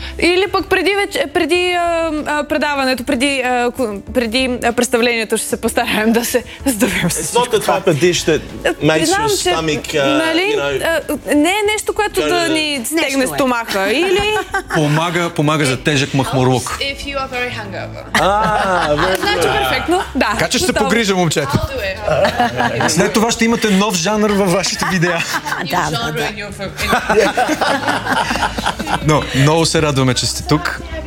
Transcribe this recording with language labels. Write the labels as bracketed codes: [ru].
[bg] Или пък преди представлението ще се постараем да се здобим с [en] всичко. It's not the type of dish that makes your stomach, [bg] Не е нещо, което да ни стегне стомаха. Или... Помага за тежък махмурлук. [en] If you are very hungover. [bg] Значи перфектно, да. Така че ще се погрижа, момчета. След това ще имате нов жанър във вашите видеа. Да. Но много се радваме, че сте тук.